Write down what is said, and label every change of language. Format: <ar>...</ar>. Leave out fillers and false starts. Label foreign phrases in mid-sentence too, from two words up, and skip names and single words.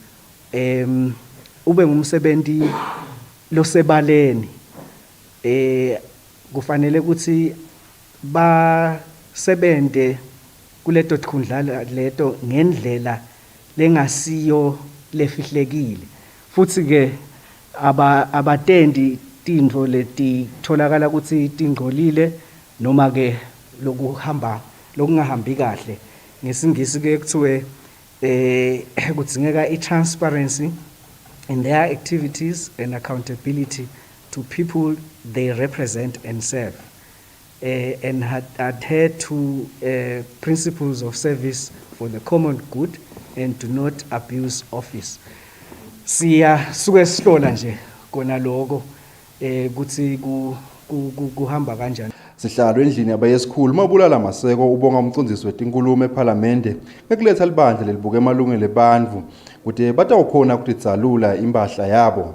<ss>Ube ngumsebenzi losebaleni kufanele ukuthi basebente kuleto tikhundla leto ngendlela lengasiyo lefihlekile futhi ke abatendi tintfo letitholakala ukuthi tingcolile noma ke lokungahambi kahle ngesingisi ke kuthiwe kudzingeka</ss> <en>i-transparency in their activities and accountability to people they represent and serve and adhere to principles of service for the common good and do not abuse office.</en> <ss>Suke sihlola nje kona lokho kuthi kuhamba kanjani. Sihlalo endlini yabayesikhulu mabulala Maseko ubonga umcondzisi wetinkulumo eParliament ngekuletha libandla lelibuka emalungelo ebantfu ukuthi batawukhona ukutitsalula imbahla yabo.</ss>